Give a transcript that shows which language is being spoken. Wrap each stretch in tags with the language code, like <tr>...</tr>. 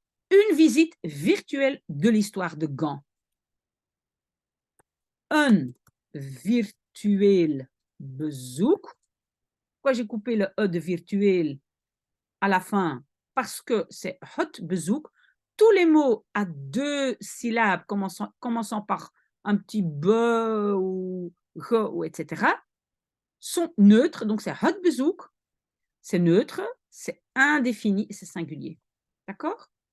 <fr>Une visite virtuelle de l'histoire de Gand.</fr> <nl>Een virtueel bezoek.</nl> <fr>Pourquoi j'ai coupé le E de virtuel à la fin? Parce que c'est het bezoek. Tous les mots à deux syllabes commençant par un petit be ou ge ou etc. sont neutres. Donc c'est het bezoek, c'est neutre, c'est indéfini et c'est singulier. D'accord?</fr>